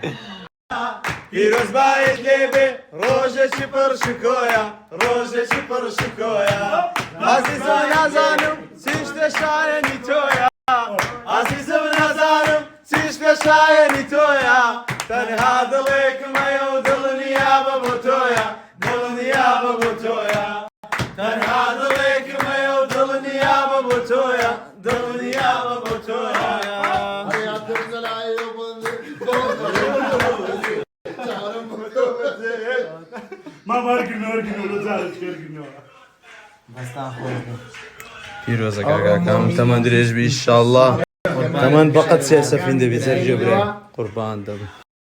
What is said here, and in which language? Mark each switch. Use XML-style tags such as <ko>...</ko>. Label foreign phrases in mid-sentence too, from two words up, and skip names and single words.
<ckb>پیروز باید لێبێ ڕۆژێکی پڕشکۆیە ڕۆژێکی پڕشکۆیە عزیزم نازانم چیش دەشایەنی تۆیە عزیزم نازانم چیش دەشایەنی تۆیە تەنها دڵێکمەیە و دڵنیا بە بۆ تۆیە دڵنیا بە بۆ تۆیە تەنها دڵێکمەیە و دڵنیا بە بۆ تۆیە دڵنیا بە بۆ تۆیە ما ماركين ولا زالت كيركنوا پیرۆزە کاکاکەم تەمەند درێژ بی ئینشاءالله تەمەند بەقەت سێ سەفین دەبێت سەرجێ برای قوربان دەبێت</ckb>